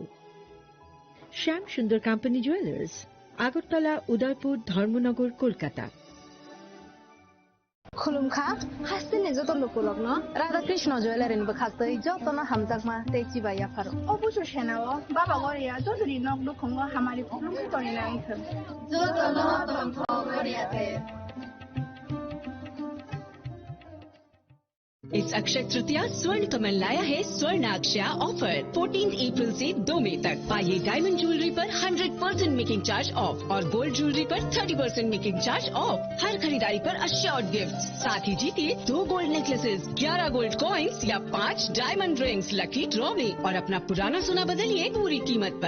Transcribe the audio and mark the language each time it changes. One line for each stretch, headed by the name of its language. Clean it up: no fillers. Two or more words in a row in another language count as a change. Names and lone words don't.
Bangla: শ্যাম সুন্দর কোম্পানি জুয়েলার্স, আগরতলা, উদয়পুর, ধর্মনগর, কলকাতা।
Kok Borok: खुलुमखा हास्तिनि जत लोकलग्न राधाकृष्ण ज्वेलारिनिबो खास्तै जतन हामजाकमा तेची बाया फारो अबुसो सेनाओ बाबा गरिया जसरी नग्न खंग हामारि खुलुम तरिना आइखो जतन तन्थ गरियाते।
Hindi: इस अक्षय तृतीया स्वर्ण कमल लाया है स्वर्ण अक्षय ऑफर। 14 अप्रैल से 2 मई तक पाइए
English: diamond jewellery
Hindi: पर 100%
English: making charge off
Hindi: और
English: gold jewellery
Hindi: पर 30%
English: making charge off.
Hindi: हर खरीदारी पर
English: assured gift,
Hindi: साथ ही जीतिए 2
English: gold necklaces,
Hindi: 11
English: gold coins
Hindi: या 5
English: diamond rings lucky draw
Hindi: में और अपना पुराना सोना बदलिए पूरी कीमत पर।